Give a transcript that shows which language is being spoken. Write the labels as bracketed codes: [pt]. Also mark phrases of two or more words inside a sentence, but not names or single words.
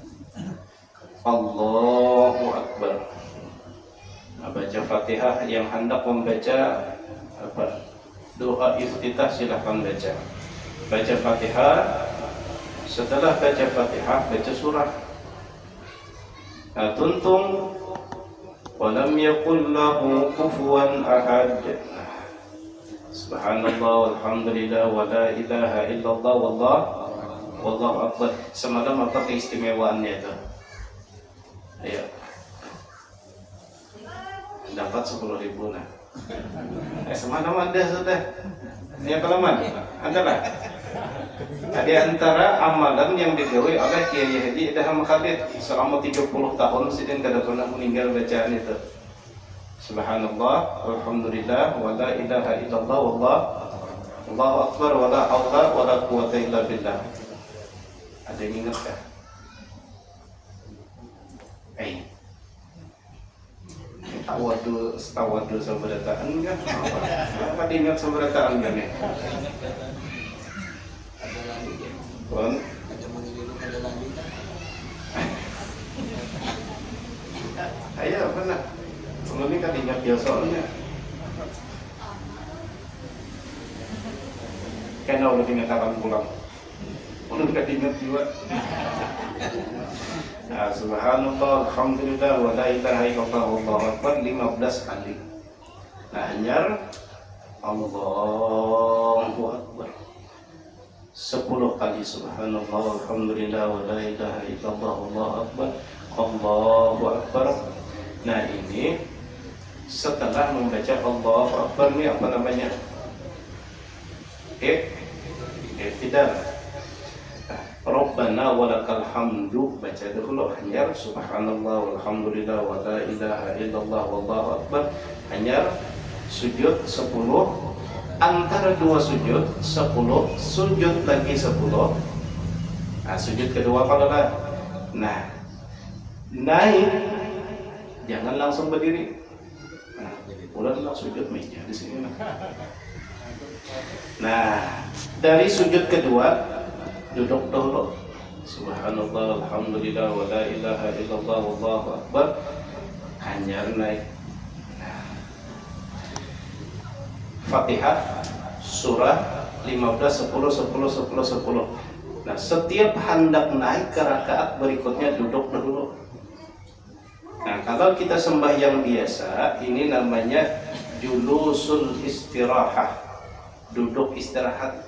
[ar] الله أكبر. [bjn] Baca Fatihah. Yang hendak membaca doa iftitah silahkan baca. Baca Fatihah. Setelah baca Fatihah baca surah. [ar] Tuntung ولم يكن له كفوا أحد. سبحان الله والحمد لله ولا إله إلا الله والله أكبر. [bjn] Semalam apa keistimewaannya itu? Ayo. Dapat 10.000 nah. Semalam ada sudah. Yang kelaman adalah ada antara amalan yang digawe oleh Kiai Haji Idham Khalid selama 30 tahun sidin kada pernah meninggal bacaan itu. [ar] سبحان الله والحمد لله ولا إله إلا الله والله أكبر ولا حول ولا قوة إلا بالله. [bjn] Ada yang ingat kah? Tawadu sabarataan kan? Apa diingat sabarataan kan ya? Pun ayo benar. Kalau ini kan ingat dia soalnya. Karena udah ingat akan pulang. Udah ingat juga. Nah, [ar] سبحان الله، الحمد لله، ولا إله إلا الله، والله أكبر 15 kali. [bjn] Nah, hanyar [ar] الله أكبر [bjn] 10 kali. [ar] سبحان الله، الحمد لله، ولا إله إلا الله، والله أكبر، الله أكبر. [bjn] Nah, ini setelah membaca [ar] الله أكبر [bjn] ini apa namanya? Iftidal. [ar] ربنا ولك الحمد, [bjn] baca dulu hanyar [ar] سبحان الله والحمد لله ولا إله إلا الله والله أكبر. [bjn] Hanyar sujud 10, antara dua sujud 10, sujud lagi 10. Nah, sujud kedua kalau lah. Nah, naik jangan langsung berdiri. Nah, mulailah sujud meja di sini. Nah, dari sujud kedua duduk dulu. [ar] سبحان الله، الحمد لله، ولا إله إلا الله، والله أكبر. [bjn] Hanyar naik. Fatihah, surah 15, 10, 10, 10, 10. Nah, setiap hendak naik ke rakaat berikutnya duduk dulu. Nah, kalau kita sembahyang biasa, ini namanya [ar] جلوس الاستراحة, [bjn] duduk istirahat.